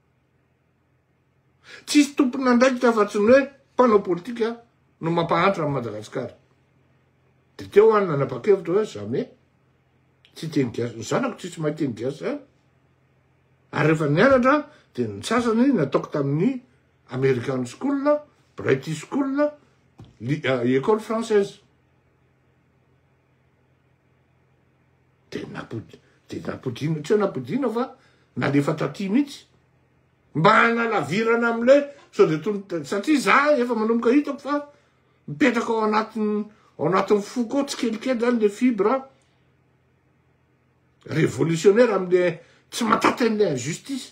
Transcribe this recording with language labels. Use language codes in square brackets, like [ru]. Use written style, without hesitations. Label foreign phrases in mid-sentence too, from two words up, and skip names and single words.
[mg] Tsisy tompona andraikitra fa tsy ny hoe mpanao politika no mampahantra amin'ny Madagasikara. De teo any nanapa-kevitra hoe jamais tsy teny-gasy. Ny zanako tsisy mahay teny gasy zany. Ary rehefa nianatra de ny sasany nataoko tamin'ny American School, British School, [fr] école française. [mg] De napodino, tsy napodino fa nalefa taty mihitsy. Mba hanalavirana am'le so de satria za efa manomboka hitako fa mipetraka ao anatin'ny foko tsy kelikely zany le [fr] fibre révolutionnaire [mg] am'le tsy mataty an'le injustice.